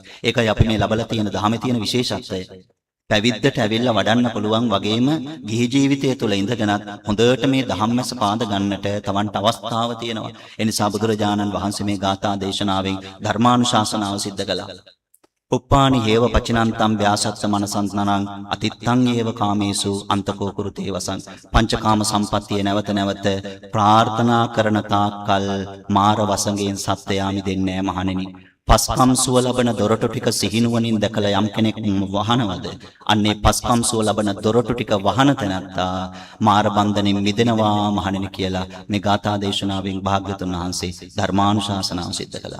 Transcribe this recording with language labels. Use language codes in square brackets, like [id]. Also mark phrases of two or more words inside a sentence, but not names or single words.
[si] ඒකයි අපි මේ ලබලා තියෙන ධහමේ තියෙන විශේෂත්වය. පැවිද්දට ඇවිල්ලා වඩන්න පුළුවන් වගේම ගිහි ජීවිතය තුළ ඉඳගෙනත් හොඳට මේ ධම්මස පාද ගන්නට තවන්ට අවස්ථාව තියෙනවා. ඒ නිසා බුදුරජාණන් වහන්සේ මේ ගාථා දේශනාවෙන් ධර්මානුශාසනාව සිද්ධ කළා. [pi] උප්පානි හේව පචිනන්තම් ව්‍යාසත්ත මනසන්තනං අතිත්තං ඒව කාමේසු අන්තකෝ කුරුතේ වසං. [si] පංචකාම සම්පත්තිය නැවත නැවත ප්‍රාර්ථනා කරන තාක්කල් මාර වසඟයෙන් සත්‍යයා මිදෙන්නේ නැහැ මහණෙනි. පස්කම් සුව ලබන දොරටු ටික සිහිනුවණින් දැකලා යම් කෙනෙක් වහනවද අන්නේ පස්කම් සුව ලබන දොරටු ටික වහන තැනත්තා මාර බන්ධනෙන් මිදෙනවා මහණෙනි කියලා මේ ගාථා දේශනාවෙන් භාග්‍යවතුන් වහන්සේ ධර්මානුශාසනාව සිද්ධ කළා.